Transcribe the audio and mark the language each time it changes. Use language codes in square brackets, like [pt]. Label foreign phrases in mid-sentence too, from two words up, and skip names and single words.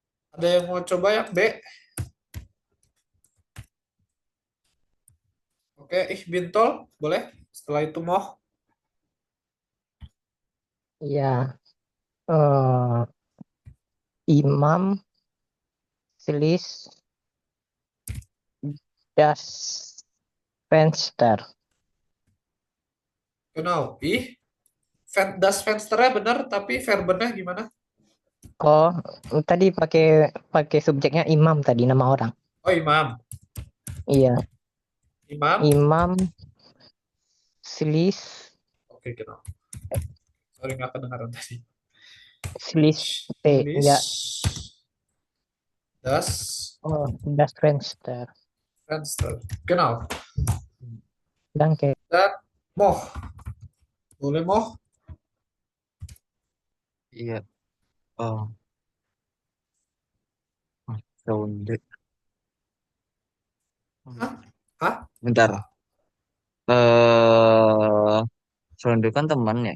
[id] Ada yang mau coba yang B? Oke, Bintol, boleh? Setelah itu Moh. [de] Ya, Imam schließt das Fenster. [id] Genau. [de] Das Fensternya [id] benar, tapi verbennya gimana? Oh, tadi pakai subjeknya imam tadi, nama orang. Oh, Imam. Iya, Imam. [de] Imam schließt [id] Oke, genau. Sorry, nggak kedengaran tadi. [de] schließt ya. Das Das Fenster. Fenster. Genau. Danke. [id] Dan Moh. Boleh Moh? Iya. Oh, Frownde. Hah? Bentar. Frownde kan teman ya?